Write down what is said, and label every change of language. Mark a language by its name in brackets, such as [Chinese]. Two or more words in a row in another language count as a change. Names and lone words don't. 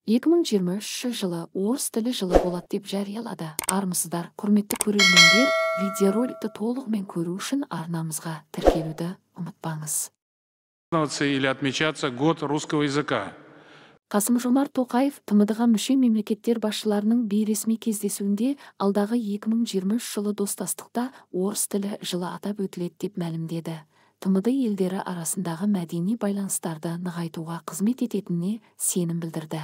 [Kazakh] 2023 жылы орыс тілі жылы болады деп жариялады. Армысыздар, құрметті көрермендер, видеороликті толығымен көру үшін арнамызға тіркелуді ұмытпаңыз. [Russian] Или отмечаться год русского языка. [Kazakh] Қасым-Жомарт Тоқаев ТМД-ға мүше мемлекеттер басшыларының бейресми кездесуінде алдағы 2023 жылы достастықта орыс тілі жылы атап өтіледі деп мәлімдеді. ТМД елдері арасындағы мәдени байланыстарды нығайтуға қызмет ететініне сенім білдірді.